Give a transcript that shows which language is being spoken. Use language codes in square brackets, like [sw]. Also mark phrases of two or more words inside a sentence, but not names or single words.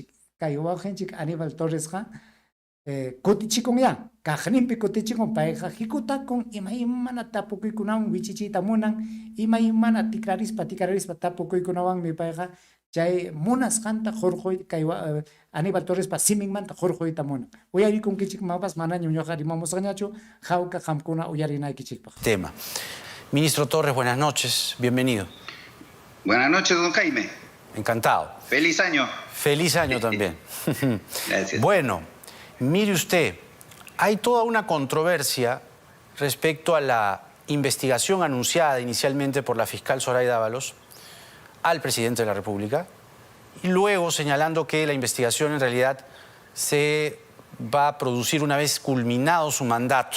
[qu] Kay wawqinchik Aníbal Torresqa kutichikunña kaqninpi kutichikun payqa hikutakun imaymana tapukuykunawan wichichiyta munan imaymana tikrarispa tapukuykunawanmi payqa chay munasqanta hurquy kay Aníbal Torrespa siminmanta hurquyta munan. Uyarikunkichik mapas manañam ñuqa rimamusqañachu jawqa qamkuna uyarinaykichikpaq. [es] Tema. Ministro Torres, buenas noches, bienvenido. Buenas noches, don Jaime. Encantado. Feliz año. Feliz año también. Gracias. Bueno, mire usted, hay toda una controversia respecto a la investigación anunciada inicialmente por la fiscal Zoraida Ábalos al presidente de la República y luego señalando que la investigación en realidad se va a producir una vez culminado su mandato.